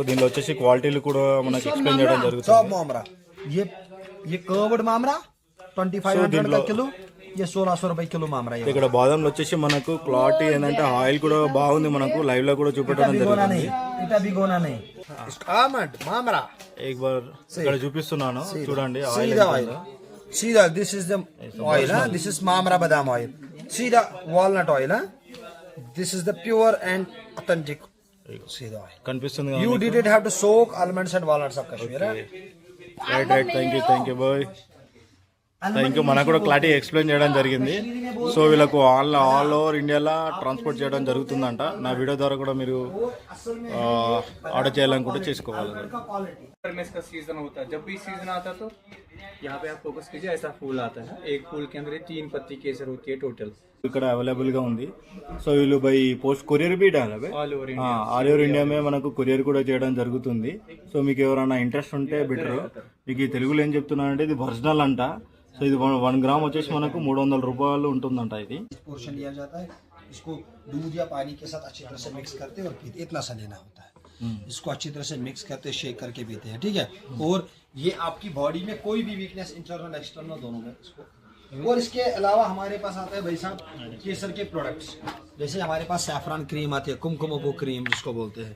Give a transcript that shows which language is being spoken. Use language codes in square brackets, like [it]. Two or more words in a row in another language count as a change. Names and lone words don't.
[te] దీనిలో వచ్చేసి క్వాలిటీలు కూడా మనకి ఎక్స్ప్లెయిన్ చేయడం జరుగుతుంది. ఇక్కడ బాదంలో వచ్చేసి మనకు క్వాలిటీ ఏంటంటే ఆయిల్ కూడా బాగుంది. మనకు లైవ్ లో కూడా చూపెట్టడం జరుగుతుంది. ఇక్కడ చూపిస్తున్నాను చూడండి. ఆయిల్ [en] See the this is the oil, huh? This is Mamra Badam oil. See the walnut oil, huh? This is the pure and authentic. See the oil. [te] కనిపిస్తుంది కదా [en] You [te] మీకు? [en] didn't have to soak almonds and walnuts of Kashmir. Huh? right right thank you boy. [te] ఇంకా మనకు కూడా క్లారిటీ ఎక్స్ప్లెయిన్ చేయడం జరిగింది. సో వీళ్ళకు [en] all over [te] ఇండియాలో ట్రాన్స్పోర్ట్ చేయడం జరుగుతుందంట. నా వీడియో ద్వారా కూడా మీరు ఆర్డర్ చేయాలనుకుంటే చేసుకోవాలి. [hi] में इसका सीजन होता है, जब भी सीजन आता है तो यहाँ पे आप फोकस कीजिए, ऐसा फूल आता है, एक फूल के अंदर ये 3 पत्ती केसर होती है टोटल, [te] ఇక్కడ అవైలబుల్ గా ఉంది. సో వీళ్ళు [en] by post courier [hi] भी डाले [en] all over all over [te] ఇండియా మే మనకు కొరియర్ కూడా చేయడం జరుగుతుంది. సో మీకు ఎవరైనా ఇంట్రెస్ట్ ఉంటే బెటర్. మీకు ఈ తెలుగులో ఏం చెప్తున్నానంటే ఇది ఒరిజినల్ అంట. సో ఇది 1 గ్రామ్ వచ్చేసి మనకు 300 రూపాయలు ఉంటుందంట. ఇది [hi] पोर्शन लिया जाता है, इसको दूध या पानी के साथ अच्छी तरह से मिक्स करते हैं और पीते, इतना सा लेना होता है. इसको अच्छी तरह से मिक्स करते, शेक करके पीते हैं, ठीक है. और ये आपकी बॉडी में कोई भी वीकनेस [en] internal external [hi] दोनों में इसको. और इसके अलावा हमारे पास आता है भाई साहब केसर के प्रोडक्ट्स, जैसे हमारे पास [en] saffron cream [hi] आती है, कुमकुमो क्रीम जिसको बोलते हैं.